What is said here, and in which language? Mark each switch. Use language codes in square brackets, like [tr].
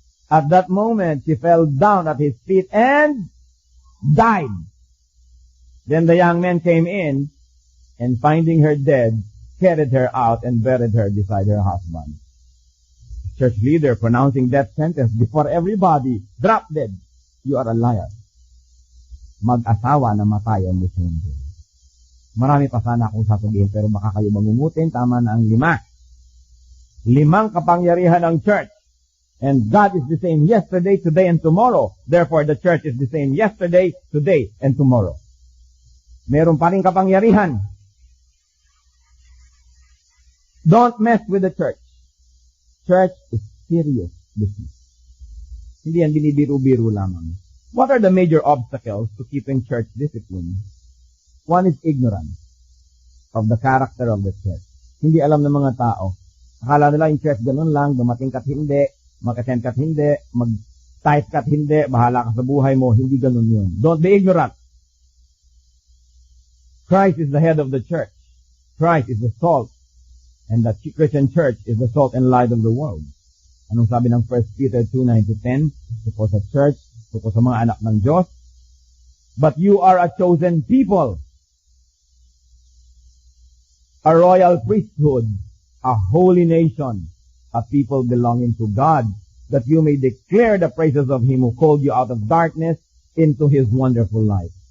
[en] At that moment, she fell down at his feet and died. Then the young men came in, and finding her dead, carried her out and buried her beside her husband. The church leader pronouncing death sentence before everybody, drop dead. You are a liar. [tl] Mag-asawa na matay ang musundo. Marami pa sana akong sasabihin, pero baka kayo mangungutin, tama na ang 5. 5 kapangyarihan ng church. [en] And God is the same yesterday, today, and tomorrow. Therefore, the church is the same yesterday, today, and tomorrow. [tl] Meron pa rin kapangyarihan. [en] Don't mess with the church. Church is serious business. [tl] Hindi yan binibiru-biru lamang. [en] What are the major obstacles to keeping church discipline? One is ignorance of the character of the church. [tl] Hindi alam ng mga tao. Akala nila yung church ganun lang, dumating ka't hindi, mag-attend ka't hindi, mag-type ka't hindi, bahala ka sa buhay mo. Hindi ganun yun. [en] Don't be ignorant. Christ is the head of the church. Christ is the salt. And the Christian church is the salt and light of the world. [tl] Anong sabi ng 1 Peter 2:9-10? Tungkol sa church, tungkol sa mga anak ng Diyos. [en] But you are a chosen people, a royal priesthood, a holy nation, a people belonging to God, that you may declare the praises of Him who called you out of darkness into His wonderful light.